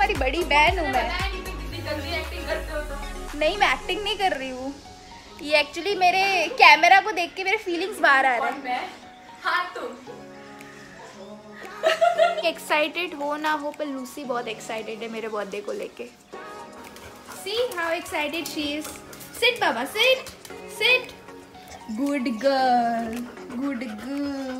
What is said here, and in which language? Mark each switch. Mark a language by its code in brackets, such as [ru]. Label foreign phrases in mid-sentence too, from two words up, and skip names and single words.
[hi] तुम्हारी बड़ी बहन हूँ मैं. नहीं, मैं एक्टिंग नहीं कर रही हूँ. ये एक्चुअली मेरे कैमरा को देख के मेरे फीलिंग्स बाहर आ रहे हैं. एक्साइटेड हो ना हो, पर लूसी बहुत एक्साइटेड है मेरे बर्थडे को लेके. [en] See how excited she is. Sit, Baba. Sit. Sit. Good girl. Good girl.